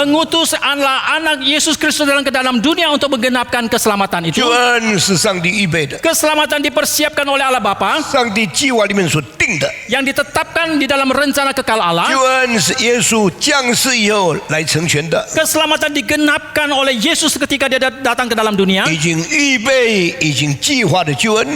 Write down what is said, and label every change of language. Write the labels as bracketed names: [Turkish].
[Indonesian] mengutus Allah Anak Yesus Kristus ke dalam dunia untuk menggenapkan keselamatan itu. [Chinese] 救恩是上帝预备的， [Indonesian] Keselamatan dipersiapkan oleh Allah Bapa [Chinese] 上帝计划里面所定的。 [Indonesian] yang ditetapkan di dalam rencana kekal Allah. [Chinese] 救恩是耶稣降世以后来成全的， [Indonesian] Keselamatan digenapkan oleh Yesus ketika Dia datang ke dalam dunia. [Chinese] 已经预备、已经计划的救恩，